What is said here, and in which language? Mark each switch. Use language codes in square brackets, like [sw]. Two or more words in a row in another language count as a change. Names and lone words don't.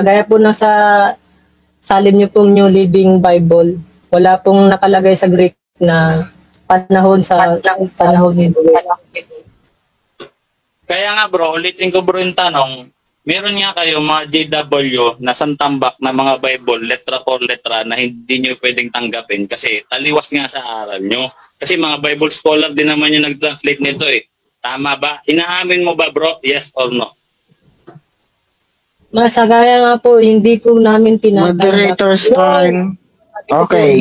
[tl] Gaya po na sa salin niyo pong New Living Bible, wala pong nakalagay sa Greek na panahon ni Kaya nga, bro, ulitin ko, bro, yung tanong, meron nga kayo mga JW na santambak na mga Bible, [es] letra por letra, [tl] na hindi nyo pwedeng tanggapin kasi taliwas nga sa aral nyo. Kasi mga [en] Bible scholar [tl] din naman yung nag-translate nito eh. Tama ba? Inaamin mo ba, bro? [en] Yes or no? [tl] Masagaya nga po, hindi ko namin tinatanggap. [en] Moderator's time. Okay.